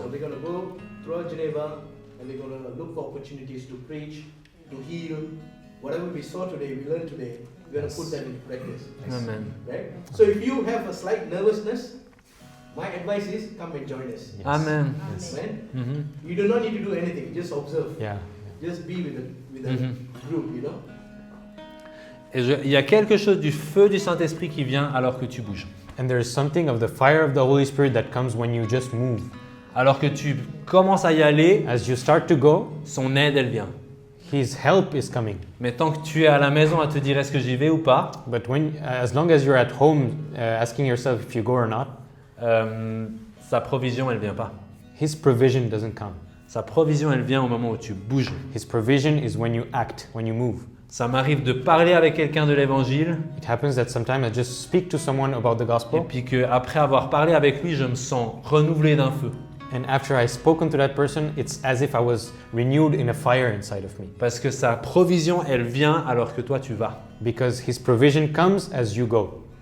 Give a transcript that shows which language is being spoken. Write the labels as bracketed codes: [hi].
[en] So we're going to go throughout Geneva and we're going to look for opportunities to preach, to heal. Whatever we saw today, we learned today, we're going to put that into practice. Amen. Right? So if you have a slight nervousness, my advice is come and join us. Yes. Amen. Yes. Right? Mhm. You do not need to do anything, just observe. Yeah. Just be with the Mhm. group, [fr] Et il y a quelque chose du feu du Saint-Esprit qui vient alors que tu bouges. [en] And there is something of the fire of the Holy Spirit that comes when you just move. [fr] Alors que tu commences à y aller, [en] As you start to go, [fr] son aide, elle vient. [en] His help is coming. [fr] Mais tant que tu es à la maison à te dire est-ce que j'y vais ou pas, [en] But as long as you're at home asking yourself if you go or not, [fr] sa provision, elle vient pas. [en] His provision doesn't come. [fr] Sa provision, elle vient au moment où tu bouges. [en] His provision is when you act, when you move. [fr] Ça m'arrive de parler avec quelqu'un de l'évangile [en] It happens that sometimes I just speak to someone about the [fr] et [en] gospel, [fr] puis qu'après avoir parlé avec lui, je me sens renouvelé d'un feu. [en] and after I've spoken to that person, it's as if I was renewed in a fire inside of me. [fr] Parce que sa provision, elle vient alors que toi, tu vas. [en] Because His provision comes as you go.